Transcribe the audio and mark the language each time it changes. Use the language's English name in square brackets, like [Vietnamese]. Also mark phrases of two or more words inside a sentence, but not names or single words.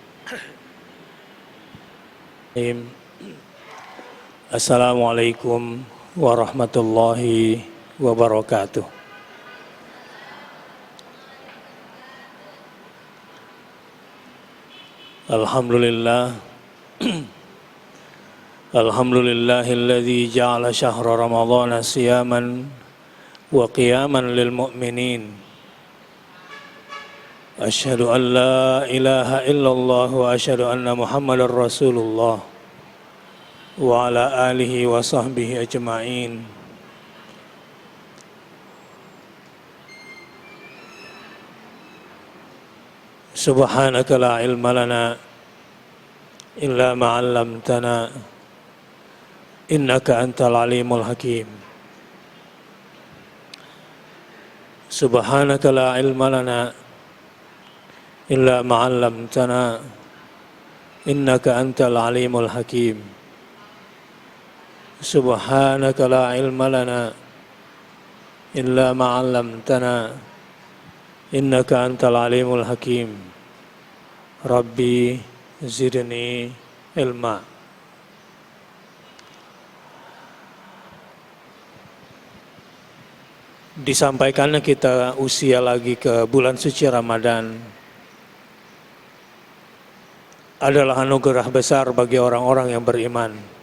[Arabic] السلام عليكم ورحمة الله وبركاته. Alhamdulillah. الحمد لله الذي جعل شهر رمضان صياما وقياما للمؤمنين. أشهد أن لا إله إلا الله وأشهد أن محمدا رسول الله وعلى آله وصحبه أجمعين. سبحانك لا علم لنا إلا ما علمتنا إنك أنت العليم الحكيم. سبحانك لا علم لنا إلا ما علمتنا إنك أنت العليم الحكيم. سبحانك لا علم لنا إلا ما علمتنا إنك أنت العليم الحكيم. رب زدني علما. [Indonesian] Disampaikannya kita usia lagi ke bulan suci Ramadan adalah anugerah besar bagi orang-orang yang beriman.